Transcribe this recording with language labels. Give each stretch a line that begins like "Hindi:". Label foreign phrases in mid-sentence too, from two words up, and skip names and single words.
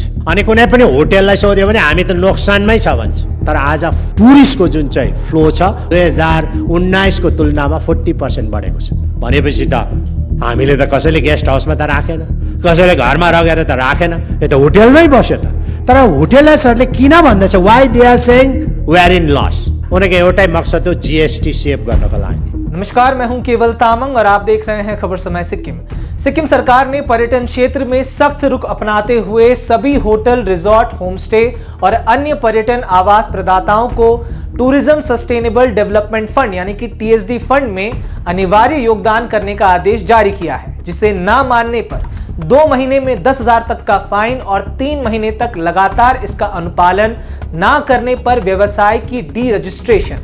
Nepali: अनि कुनै पनि होटेललाई सोध्यो भने हामी त नोक्सानमै छ भन्छ। तर आज टुरिस्टको जुन चाहिँ फ्लो छ 2019 को तुलनामा 40% बढेको छ। भनेपछि त हामीले त कसैले गेस्ट हाउसमा त राखेन, कसैले घरमा लगेर त राखेन, यो त होटेलमै बस्यो त। तर होटेलर्सहरूले किन भन्दैछ,
English: why they are saying we are in loss?
Nepali: उनीहरूको एउटै मकसद हो जीएसटी सेभ गर्नको लागि।
Hindi: नमस्कार, मैं हूं केवल तामंग और आप देख रहे हैं खबर समय सिक्किम। सिक्किम सरकार ने पर्यटन क्षेत्र में सख्त रुख अपनाते हुए सभी होटल, रिजॉर्ट, होमस्टे और अन्य पर्यटन आवास प्रदाताओं को टूरिज्म सस्टेनेबल डेवलपमेंट फंड यानी कि टीएसडी फंड में अनिवार्य योगदान करने का आदेश जारी किया है, जिसे ना मानने पर 2 महीने में 10,000 तक का फाइन और 3 महीने तक लगातार इसका अनुपालन ना करने पर व्यवसाय की डी रजिस्ट्रेशन।